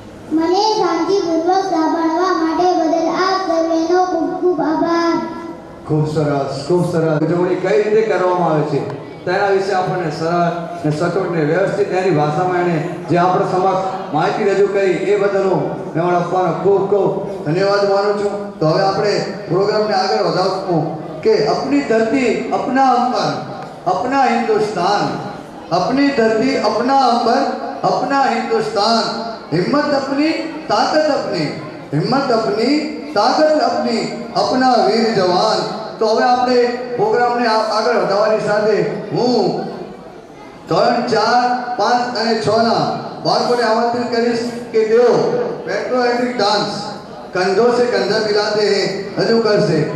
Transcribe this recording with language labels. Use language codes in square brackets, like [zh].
[gu] મને શાંતિપૂર્વક સાંભળવા માટે બદલ આપ સર્વેનો ખૂબ ખૂબ આભાર. ખૂબ સરસ, ખૂબ સરસ. ઉજવણી કઈ રીતે કરવામાં આવે છે તેના વિશે આપણને સરળ ને સચોટ ને વ્યવસ્થિત એની ભાષામાં એને જે આપણા સમક્ષ માહિતી રજૂ કરી એ બદલ હું મેવાડ અફવાનનો ખૂબ ખૂબ ધન્યવાદ માનું છું. તો હવે આપણે પ્રોગ્રામને આગળ વધારશું કે [hi] અપની ધરતી અપના અંબર अपना हिंदुस्तान, अपनी धरती अपना अंबर अपना हिंदुस्तान, हिम्मत अपनी ताकत अपनी, हिम्मत अपनी ताकत अपनी, अपना वीर जवान. [gu] તો હવે આપણે પ્રોગ્રામને આગળ વધારવાની સાથે હું ધોરણ 4, 5 અને 6ના બાળકોને આમંત્રિત કરીશ કે તેઓ પેટ્રોએટિક ડાન્સ [hi] कंधों से कंधा मिलाते हैं [gu] रजू करसे.